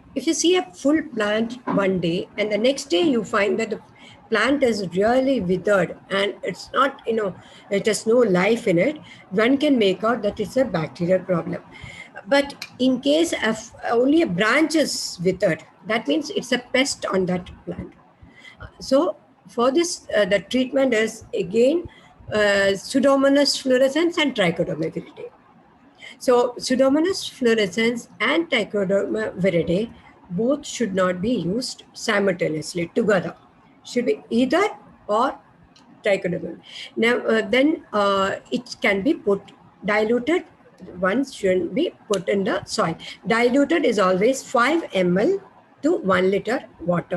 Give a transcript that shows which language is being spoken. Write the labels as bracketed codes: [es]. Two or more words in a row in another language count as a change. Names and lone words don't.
[en] If you see a full plant one day and the next day you find that the plant is really withered and it's not, it has no life in it, one can make out that it's a bacterial problem. But in case of only a branch is withered, that means it's a pest on that plant. So for this, the treatment is again Pseudomonas fluorescens and Trichoderma viridie. So Pseudomonas fluorescens and Trichoderma viridie both should not be used simultaneously together. Should be either or Trichoderma. Now then it can be put diluted. One shouldn't be put in the soil. Diluted is always 5 ml to 1 liter water.